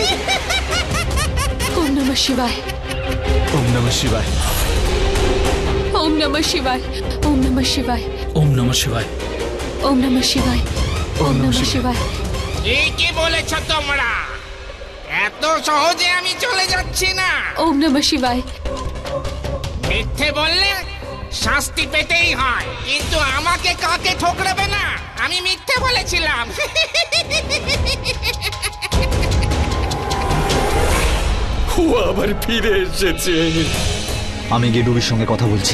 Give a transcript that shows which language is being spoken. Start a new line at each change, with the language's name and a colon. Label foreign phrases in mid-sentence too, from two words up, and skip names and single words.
Sanskrit: ओम नमः शिवाय, ওম নমঃ শিবায়। ओम नमः शिवाय, ओम नमः शिवाय, ওম নমঃ শিবায়। ओम नमः शिवाय, ओम नमः शिवाय।
Bangla: ঠিকই বলেছ তোমরা, এত সহজে আমি চলে যাচ্ছি না।
Sanskrit: ओम नमः शिवाय।
Bangla: মিথ্যে বললে শাস্তি পেতেই হয়, কিন্তু আমাকে কাকে ঠোকরাবে না। আমি মিথ্যে বলেছিলাম। ও আবার ফিরে এসেছে। আমি গিয়ে ডুবির সঙ্গে কথা বলছি।